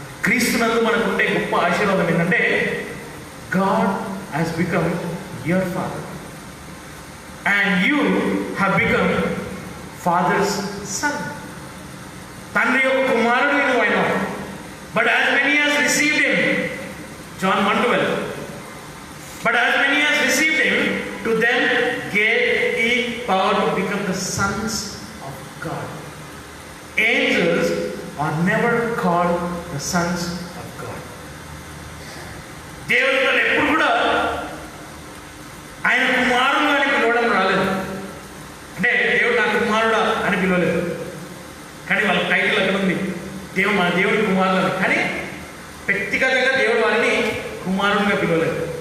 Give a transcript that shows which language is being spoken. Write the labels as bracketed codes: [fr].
[te] క్రీస్తునందు మనకు ఉండే గొప్ప ఆశీర్వాదం ఏంటంటే [en] God has become your father and you have become father's son. [te] తండ్రి యొక్క కుమారుడు నువ్వు అయినావు. [en] But as many as received him, John 1:12, but as many as received him to them gave he power to become the sons of God. Angels are never called the sons of God. [te] దేవుడు ఎప్పుడు కూడా ఆయన కుమారుడు అని పిలవడం రాలేదు. అంటే దేవుడు నా కుమారుడా అని పిలవలేదు. కానీ వాళ్ళ టైటిల్ అక్కడ ఉంది, మన దేవుడి కుమారుడు. కానీ వ్యక్తిగతంగా దేవుడు వారిని కుమారుడుగా పిలవలేదు.